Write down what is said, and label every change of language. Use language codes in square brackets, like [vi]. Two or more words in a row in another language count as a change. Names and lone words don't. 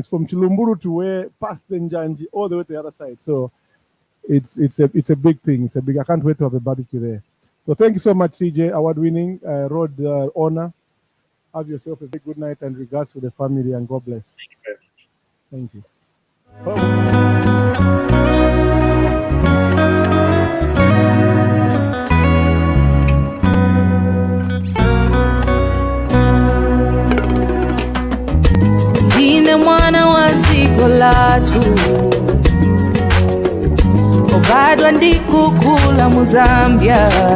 [en] It's from Chilumburu to where past the Njanji all the way to the other side. So it's a big thing. I can't wait to have a barbecue there. So thank you so much, CJ, award-winning road honor. Have yourself a very good night, and regards to the family, and God bless. Thank you very much. Thank you. [ny] Ndine mwana wa ziko latu, obadwa ndikukula mu Zambia,